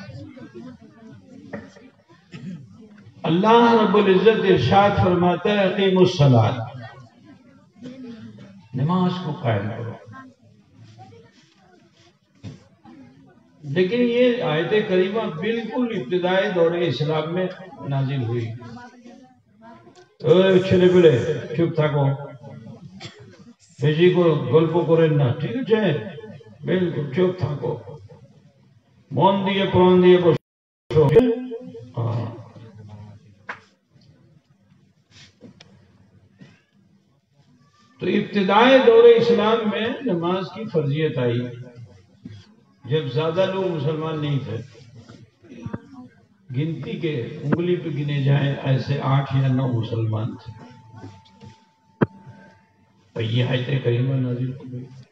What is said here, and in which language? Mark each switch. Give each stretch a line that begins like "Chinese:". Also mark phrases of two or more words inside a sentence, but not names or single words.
Urdu: اللہ رب العزت ارشاد فرماتا ہے
Arabic: اقیموا الصلاۃ،
Urdu: نماز کو قائم کرو۔ لیکن یہ آیت کریمہ بالکل ابتدائی دور اسلام میں نازل ہوئی۔
Bangla: ছেলে বলে চুপ থাকো, বেশি গল্প করেন না, ঠিক আছে? বিলকুল চুপ থাকো, মন দিয়ে প্রাণ দিয়ে বসো।
Urdu: تو ابتدائی دور اسلام میں نماز کی فرضیت آئی جب زیادہ لوگ مسلمان نہیں تھے، گنتی کے انگلی پہ گنے جائیں ایسے 8 یا 9 مسلمان تھے، یہ آیت کریمہ نازل ہو گئی۔